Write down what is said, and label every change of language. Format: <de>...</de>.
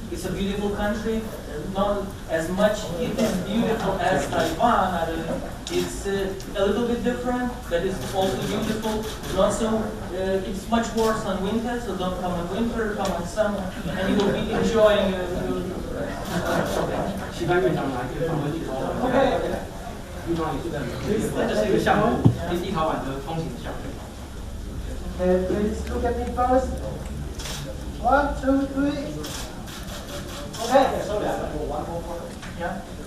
<en>It's a beautiful country, not as much it is beautiful as Taiwan. It's a little bit different, but it's also beautiful. Not so, it's much worse on winter, so don't come in winter, come in summer, and you will be enjoying</en> <zh>OK， 这是一个项目，是立陶宛的通行项目。</zh> <en>Okay, please look at me first. 1, 2, 3. Okay. Yeah.</en>